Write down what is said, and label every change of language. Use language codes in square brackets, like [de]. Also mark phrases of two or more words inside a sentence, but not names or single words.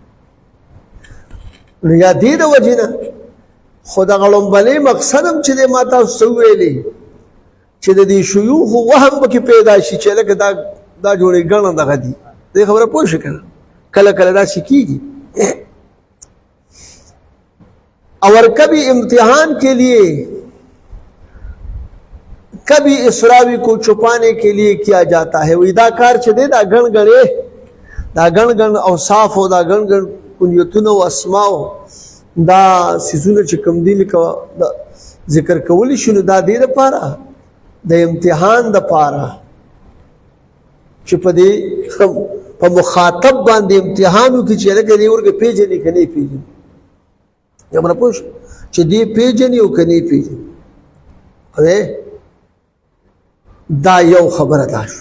[ps] نو یا دې د وجې نه خو دغه لومبنی مقصد هم چې دی ما تاسو ته وویلې چې د دې شیوخو وهم پکې پیدا شي چې لکه دا جوړې ګڼه دغه دي، دې خبره پوه شو که نه، کله کله داسې کېږي، [ur] اور کبھی امتحان کے لیے کبھی اس راوی کو چھپانے کے لیے کیا جاتا ہے، وہ [ps] دا کار چې دی دا ګڼ ګڼې دا ګڼ ګڼ اوصاف او دا ګڼ ګڼ کنیتونه او اسماو دا څیزونه چې کوم دي لکه ذکر کولی شي، نو دا دې دپاره د امتحان دپاره چې په دې په مخاطب باندې امتحان وکړي چې لکه دې ورکه پېژني که نه یې پېژني، خبره پوه شو چې دې پېژني او که نه یې پېژني، دا یو خبره دا شو.